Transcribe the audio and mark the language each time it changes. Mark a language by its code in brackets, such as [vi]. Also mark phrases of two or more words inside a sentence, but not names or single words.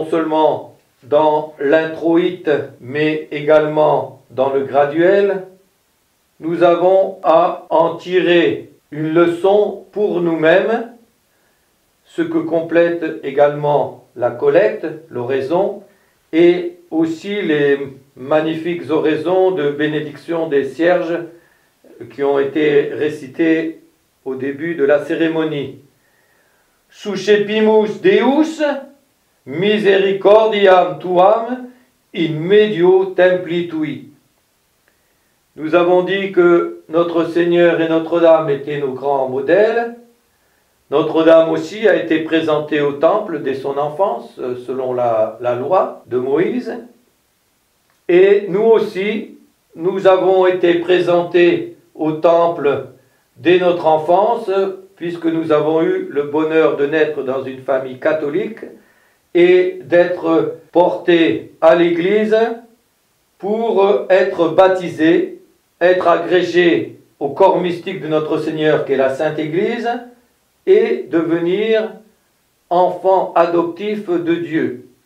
[fr] seulement dans l'introïte, mais également dans le graduel, nous avons à en tirer une leçon pour nous-mêmes, ce que complète également la collecte, l'oraison, et aussi les magnifiques oraisons de bénédiction des cierges qui ont été récitées au début de la cérémonie. [la] Suscepimus Deus, misericordiam tuam, in medio templi tui. [fr] Nous avons dit que notre Seigneur et Notre-Dame étaient nos grands modèles. Notre-Dame aussi a été présentée au temple dès son enfance, selon la loi de Moïse. Et nous aussi, nous avons été présentés au temple dès notre enfance, puisque nous avons eu le bonheur de naître dans une famille catholique et d'être portés à l'église pour être baptisés, être agrégés au corps mystique de notre Seigneur qui est la Sainte Église et devenir enfants adoptifs de Dieu.